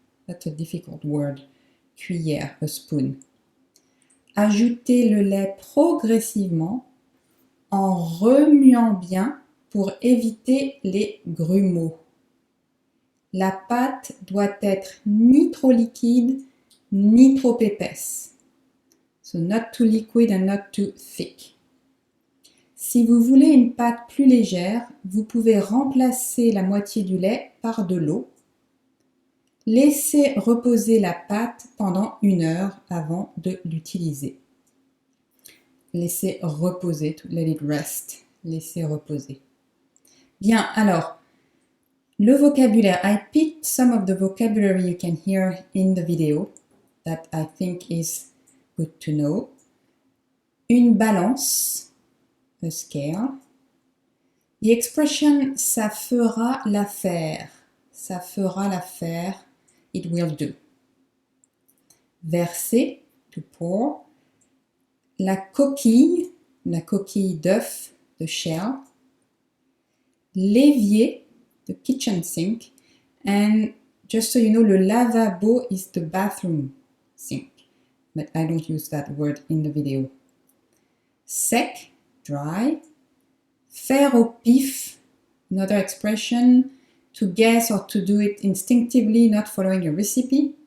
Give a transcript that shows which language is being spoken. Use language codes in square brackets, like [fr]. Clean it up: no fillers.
[en] That's a difficult word. [fr] Cuillère, [en] a spoon. [fr] Ajoutez le lait progressivement en remuant bien pour éviter les grumeaux. La pâte doit être ni trop liquide ni trop épaisse. [en] So not too liquid and not too thick. [fr] Si vous voulez une pâte plus légère, vous pouvez remplacer la moitié du lait par de l'eau. Laissez reposer la pâte pendant 1 heure avant de l'utiliser. Laissez reposer, [en] to let it rest. [fr] Laissez reposer. Bien, alors, le vocabulaire. [en] I picked some of the vocabulary you can hear in the video that I think is good to know. [fr] Une balance, [en] a scale. The expression [fr] ça fera l'affaire. Ça fera l'affaire. [en] It will do. [fr] Verser, [en] to pour. [fr] La coquille d'œuf, [en] the shell. L'évier, the kitchen sink. And just so you know, [fr] le lavabo [en] is the bathroom sink. But I don't use that word in the video. Sec, dry. [fr] Faire au pif, [en] another expression, to guess or to do it instinctively, not following a recipe.